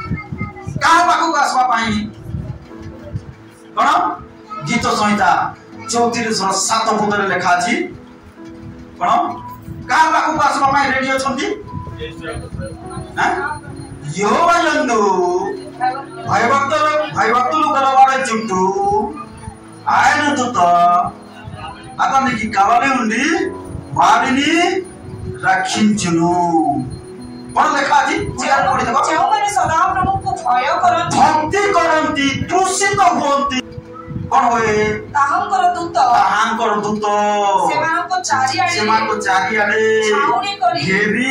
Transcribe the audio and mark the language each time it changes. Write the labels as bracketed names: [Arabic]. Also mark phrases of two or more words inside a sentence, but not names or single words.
[Odia] କଣ ଗୀତ ସଂହିତା 34:7 ପଦରେ ଲେଖା ଅଛି କଣ କାହା ପାଖକୁ ଆସିବା ପାଇଁ ରେଡି ଅଛନ୍ତି [Telugu] యెహోవా యందు భయభక్తులు గలవారి చుట్టూ ఆయన దూత అతనికి కావలి ఉండి వారిని రక్షించును [Odia] କଣ ଲେଖା ଅଛି ଯେଉଁମାନେ ସଦାପ୍ରଭୁଙ୍କୁ ଭୟ କରନ୍ତି ଭକ୍ତି କରନ୍ତି ତୃଷିତ ହୁଅନ୍ତି କଣ ହୁଏ ତାହାଙ୍କର ଦୂତ ସେମାନଙ୍କ ଚାରିଆଡେ ଛାଉଣି କରି ଘେରି